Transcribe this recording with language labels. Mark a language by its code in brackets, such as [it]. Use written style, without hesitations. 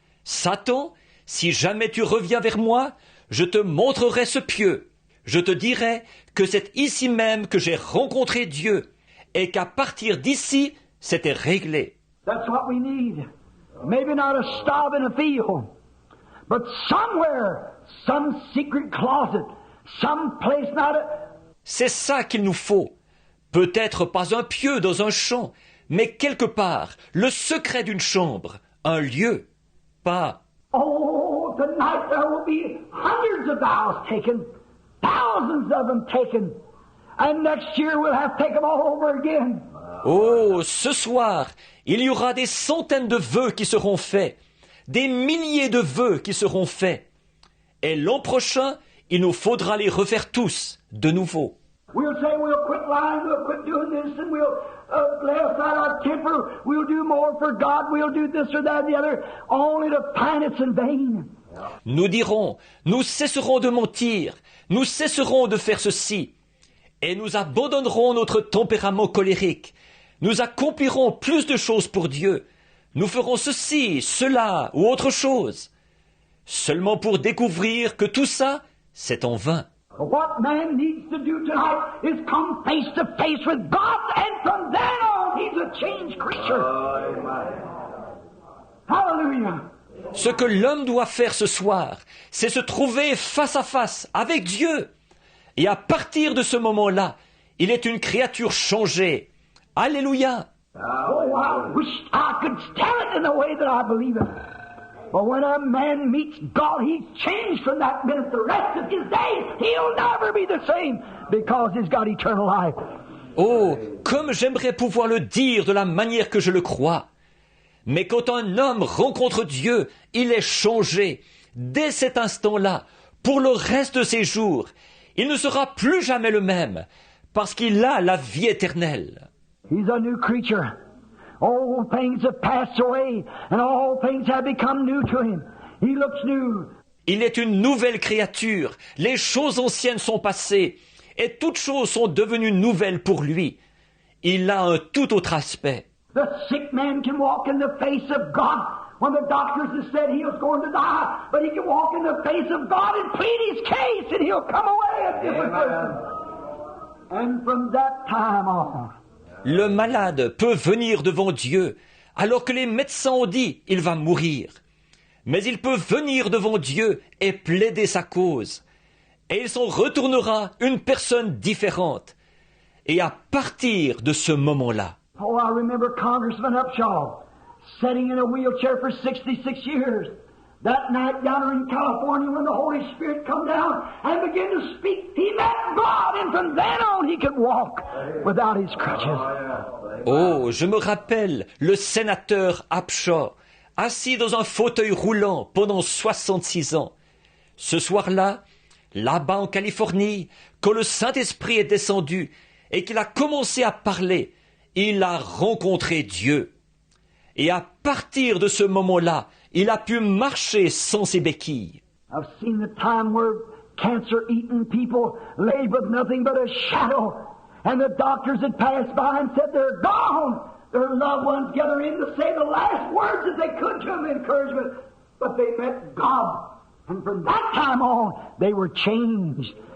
[fr] Satan, si jamais tu reviens vers moi, je te montrerai ce pieu. Je te dirai que c'est ici même que j'ai rencontré Dieu et qu'à partir d'ici, c'était réglé. [en] That's what we need. Maybe not a stop in a field, but somewhere, some secret closet, some place not a... [fr] C'est ça qu'il nous faut. Peut-être pas un pieu dans un champ, mais quelque part, le secret d'une chambre, un lieu, pas... [en] Oh, tonight there will be hundreds of vows taken, thousands of them taken, and next year we'll have to take them all over again. [fr] Oh, ce soir, il y aura des centaines de vœux qui seront faits, des milliers de vœux qui seront faits. Et l'an prochain, il nous faudra les refaire tous de nouveau. [en] We'll say we'll quit lying, we'll quit doing this, and we'll lay aside our temper, we'll do more for God, we'll do this or that or the other, only to find it's in vain. [fr] Nous dirons, nous cesserons de mentir, nous cesserons de faire ceci, et nous abandonnerons notre tempérament colérique. Nous accomplirons plus de choses pour Dieu. Nous ferons ceci, cela ou autre chose. Seulement pour découvrir que tout ça, c'est en vain. [en] What man needs to do tonight is come face to face with God, and from then on, he's a changed creature. Hallelujah. [fr] Ce que l'homme doit faire ce soir, c'est se trouver face à face avec Dieu. Et à partir de ce moment-là, il est une créature changée. Alléluia. [en] Oh, I wish I could tell it in the way that I believe it. But when a man meets God, he's changed from that minute. The rest of his days, he'll never be the same because he's got eternal life. [fr] Oh, comme j'aimerais pouvoir le dire de la manière que je le crois. Mais quand un homme rencontre Dieu, il est changé. Dès cet instant-là, pour le reste de ses jours, il ne sera plus jamais le même, parce qu'il a la vie éternelle. [en] He's a new creature. Old things have passed away, and all things have become new to him. He looks new. [fr] Il est une nouvelle créature. Les choses anciennes sont passées, et toutes choses sont devenues nouvelles pour lui. Il a un tout autre aspect. [en] The sick man can walk in the face of God when the doctors have said he was going to die, but he can walk in the face of God and plead his case, and he'll come away a different person. And from that time on, [fr] le malade peut venir devant Dieu, alors que les médecins ont dit « il va mourir ». Mais il peut venir devant Dieu et plaider sa cause. Et il s'en retournera une personne différente. Et à partir de ce moment-là, [en] oh, I remember Congressman Upshaw sitting in a wheelchair for 66 years. That night down there in California when the Holy Spirit come down and began to speak, he met God, and from then on he could walk without his crutches. [fr] oh, je me rappelle le sénateur Upshaw, assis dans un fauteuil roulant pendant 66 ans. Ce soir-là, là-bas en Californie, quand le Saint-Esprit est descendu et qu'il a commencé à parler, il a rencontré Dieu. Et à partir de ce moment-là, il a pu marcher sans ses béquilles. [en] I've seen the time where cancer-eaten people lay with nothing but a shadow, and the doctors had passed by and said they're gone. Their loved ones gather in to say the last words that they could to them, encouragement. But they met God, and from that time on, they were changed.